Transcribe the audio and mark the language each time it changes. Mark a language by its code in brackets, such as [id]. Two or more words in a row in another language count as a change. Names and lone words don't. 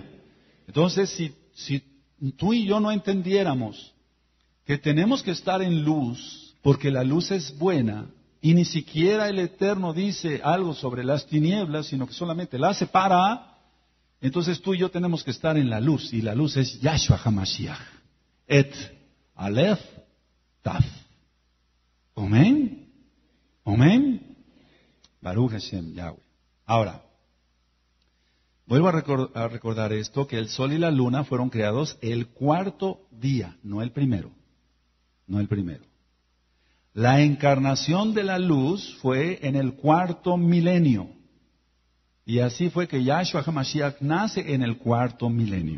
[es] Entonces, si tú y yo no entendiéramos que tenemos que estar en luz, porque la luz es buena, y ni siquiera el Eterno dice algo sobre las tinieblas, sino que solamente las separa, entonces tú y yo tenemos que estar en la luz, y la luz es Yahshua HaMashiach. [he] את אלף תו. Amén. Amén. ברוך השם יהוה. [es] Ahora, vuelvo a recordar esto, que el sol y la luna fueron creados el cuarto día, no el primero. No el primero. La encarnación de la luz fue en el cuarto milenio. Y así fue que Yahshua HaMashiach nace en el cuarto milenio.